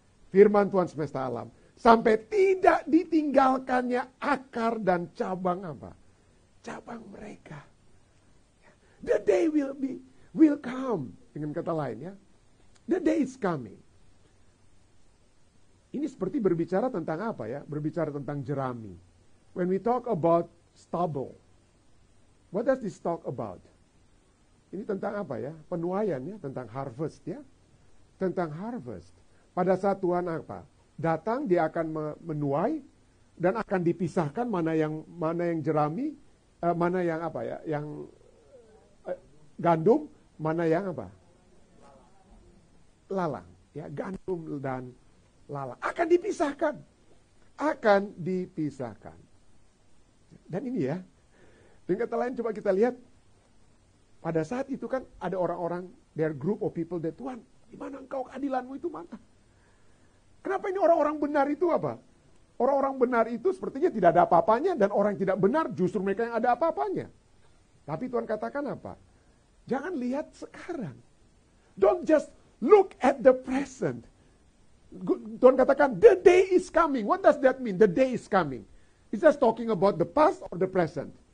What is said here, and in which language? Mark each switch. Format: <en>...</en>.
<id>Firman Tuhan semesta alam. Sampai tidak ditinggalkannya akar dan cabang apa? Cabang mereka.</id> <en>The day will come.</en> <id>Dengan kata lain ya.</id> <en>The day is coming.</en> <id>Ini seperti berbicara tentang apa ya? Berbicara tentang jerami.</id> <en>When we talk about stubble. What does this talk about?</en> <id>Ini tentang apa ya? Penuaian ya. Tentang harvest ya. Tentang harvest. Pada saat Tuhan apa? Datang dia akan menuai. Dan akan dipisahkan mana yang jerami. Mana yang apa ya? Yang gandum, mana yang apa? Lalang. Ya, gandum dan lalang. Akan dipisahkan. Akan dipisahkan. Dan ini ya, dengan kata lain coba kita lihat, pada saat itu kan ada orang-orang,</id> <en>there group of people that</en> <id>Tuhan, di mana engkau keadilanmu itu mana? Kenapa ini orang-orang benar itu apa? Orang-orang benar itu sepertinya tidak ada apa-apanya, dan orang yang tidak benar justru mereka yang ada apa-apanya. Tapi Tuhan katakan apa? Jangan lihat sekarang.</id> <en>Don't just look at the present.</en> <id>Tuhan katakan,</id> <en>the day is coming. What does that mean? The day is coming. Is just talking about the past or the present?</en>